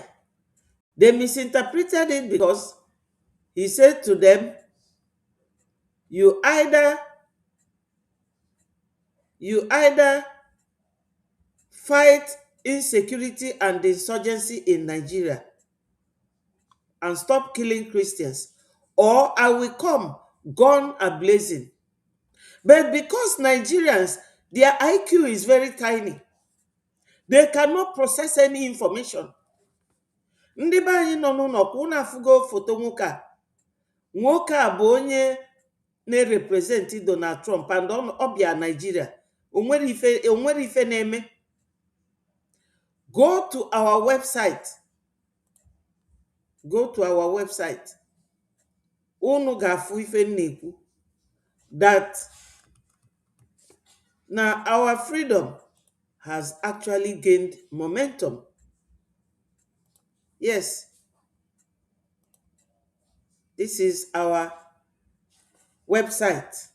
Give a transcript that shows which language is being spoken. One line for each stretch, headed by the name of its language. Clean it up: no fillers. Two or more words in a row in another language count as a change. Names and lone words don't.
English: They misinterpreted it because he said to them, you either fight insecurity and insurgency in Nigeria and stop killing Christians, or I will come gun ablazing. But because Nigerians, their IQ is very tiny, they cannot process any information.
Igbo: Ndị be anyị nọ n'ụlọ kwa unu afụgo foto nwoke a. Nwoke a bụ onye na-represent Donald Trump and ọ bịa Nigeria. O nwere ife na-eme.
English: Go to our website. Go to our website.
Igbo: Unu ga-afụ ife na-ekwu
English: that now our freedom has actually gained momentum. Yes. This is our website.